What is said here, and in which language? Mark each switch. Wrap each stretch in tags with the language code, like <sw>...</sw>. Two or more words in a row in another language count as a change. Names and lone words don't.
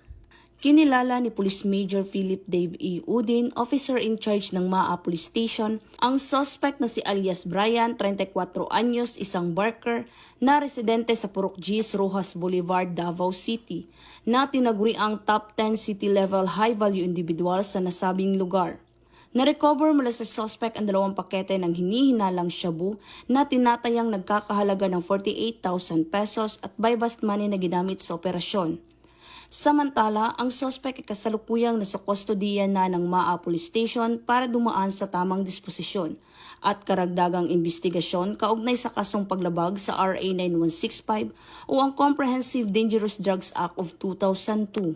<tl>Kinilala ni Police Major Philip Dave E. Udin,</tl> <en>officer in charge</en> <tl>ng Maa Police Station, ang suspect na si alias Brian, 34 anyos, isang barker, na residente sa Purok G's, Rojas Boulevard, Davao City, na tinaguri ang</tl> <en>top 10 city-level high-value individual</en> <tl>sa nasabing lugar. Na-recover mula sa suspect ang 2 pakete ng hinihinalang shabu na tinatayang nagkakahalaga ng 48,000 pesos at</tl> <en>buy-bust money</en> <tl>na ginamit sa operasyon. Samantala, ang suspect ay kasalukuyang nasa kustodiya na ng Maa Police Station para dumaan sa tamang disposisyon at karagdagang investigasyon kaugnay sa kasong paglabag sa RA 9165 o ang Comprehensive Dangerous Drugs Act of 2002.</tl>